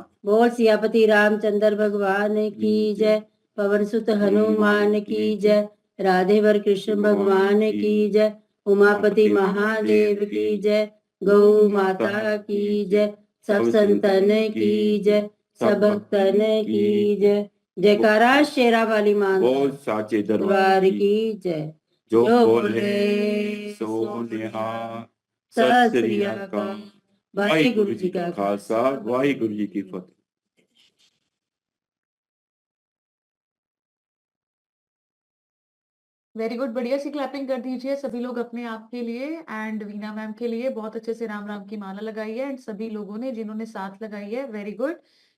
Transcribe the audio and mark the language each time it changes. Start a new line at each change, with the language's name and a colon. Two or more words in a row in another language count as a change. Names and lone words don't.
Hindi: बोल सियापति रामचंद्र भगवान की जय, पवन सुत हनुमान की जय, राधे वर कृष्ण भगवान की जय, उमापति महादेव की जय, गौ माता की जय, सब संतन की जय, सब भक्तन की जय। जयकारा शेरा वाली मां बोल साचे दरबार दरबार की जय।
Punjabi: जो जो ਬੋਲੇ ਸੋ ਨਿਹਾਲ। ਸਤਿ ਸ੍ਰੀ ਅਕਾਲ। ਵਾਹਿਗੁਰੂ ਜੀ ਕਾ ਖ਼ਾਲਸਾ, ਵਾਹਿਗੁਰੂ ਜੀ ਕੀ ਫ਼ਤਹਿ।
English: very good,
Hindi: बढ़िया सी क्लैपिंग कर दीजिए सभी लोग अपने आप के लिए एंड वीना मैम के लिए। बहुत अच्छे से राम राम की माला लगाई है एंड सभी लोगों ने जिन्होंने साथ लगाई है,
English: very good.